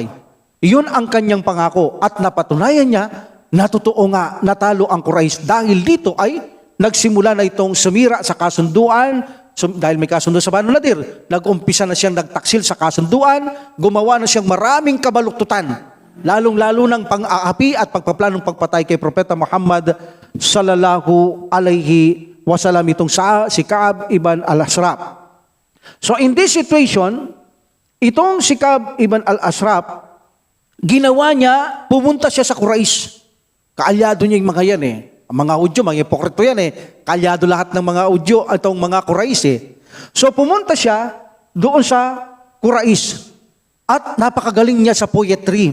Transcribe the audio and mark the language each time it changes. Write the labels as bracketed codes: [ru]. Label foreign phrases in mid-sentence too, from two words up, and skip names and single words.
[tl] Iyon ang kanyang pangako at napatunayan niya na totoo nga natalo ang Quraysh dahil dito ay nagsimula na itong sumira sa kasunduan dahil may kasunduan sa Banu Nadir. Nag-umpisa na siyang nagtaksil sa kasunduan, gumawa na siyang maraming kabaluktutan, lalong-lalo ng pang-aapi at pagpaplanong pagpatay kay Propeta Muhammad [ar] صلى الله عليه وسلم, [tl] itong si Ka'b ibn al-Ashraf. [en] So in this situation, [tl] itong si Ka'b ibn al-Ashraf, ginawa niya, pumunta siya sa Quraysh. Kaalyado niya yung mga yan eh. Ang mga Hudyo, mga hipokrito yan eh. Kaalyado lahat ng mga Hudyo, itong mga Quraysh eh. So pumunta siya doon sa Quraysh. At napakagaling niya sa poetry.